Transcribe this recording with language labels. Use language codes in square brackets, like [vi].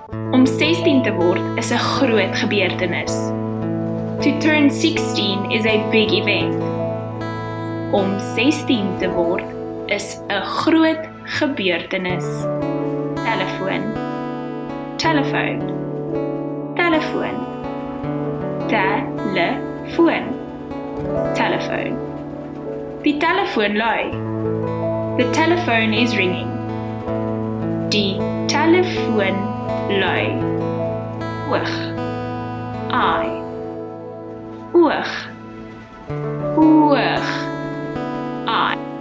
[af] Om 16 te word is 'n groot gebeurtenis. [en] To turn 16 is a big event. [af] Om 16 te word is 'n groot gebeurtenis. Telefoon, telefoon, telefoon, telefoon, telefoon. Die telefoon lui. [en] The telephone is ringing. [af] Die telefoon lui. Oog, eye, oog, oog, eye.